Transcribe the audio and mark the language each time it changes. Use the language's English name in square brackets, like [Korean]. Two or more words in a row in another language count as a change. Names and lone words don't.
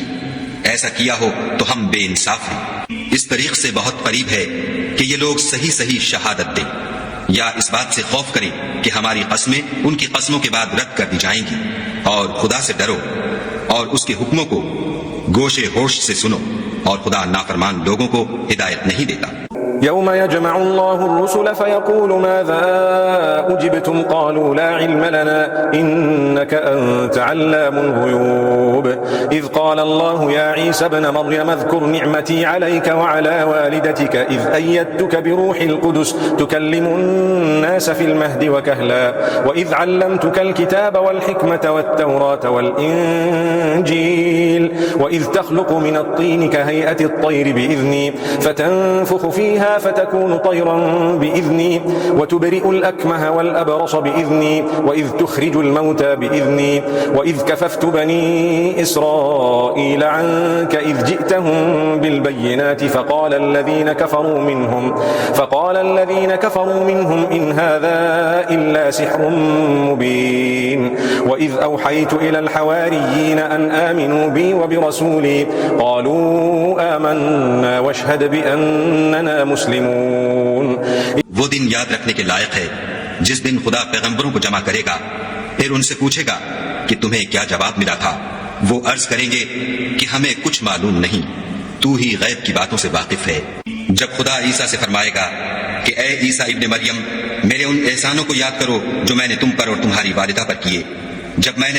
[Hindi] ऐसा किया हो तो हम बेइंसाफ हैं। इस तरीक से बहुत करीब है कि ये लोग सही सही शहादत दें, या इस बात से खौफ करें कि हमारी कस्में उनकी कस्मों के बाद रद्द कर दी जाएंगी। और खुदा से डरो और उसके हुक्मों को गोशे होश से सुनो, और खुदा नाफरमान लोगों को हिदायत नहीं देता। [Arabic] يوم يجمع الله الرسل فيقول ماذا أجبتم قالوا لا علم لنا إنك أنت علام الغيوب إذ قال الله يا عيسى ابن مريم اذكر نعمتي عليك وعلى والدتك إذ أيدتك بروح القدس تكلم الناس في المهد وكهلا وإذ علمتك الكتاب والحكمة والتوراة والإنجيل وإذ تخلق من الطين كهيئة الطير بإذني فتنفخ فيها فتكون طيرا بإذني وتبرئ الأكمه والأبرص بإذني وإذ تخرج الموتى بإذني وإذ كففت بني إسرائيل عنك إذ جئتهم بالبينات فقال الذين كفروا منهم إن هذا إلا سحر مبين وإذ أوحيت إلى الحواريين أن آمنوا بي وبرسولي قالوا آمنا واشهد بأننا मुस्लिमून। [Hindi] वो दिन याद रखने के लायक है जिस दिन खुदा पैगंबरों को जमा करेगा, फिर उनसे पूछेगा कि तुम्हें क्या जवाब मिला था। वो अर्ज करेंगे कि हमें कुछ मालूम नहीं, तू ही गैब की बातों से वाकिफ है। जब खुदा ईसा से फरमाएगा कि ए ईसा इब्ने मरियम, मेरे उन एहसानों को याद करो जो मैंने तुम पर और तुम्हारी वालिदा पर किए, जब मैंने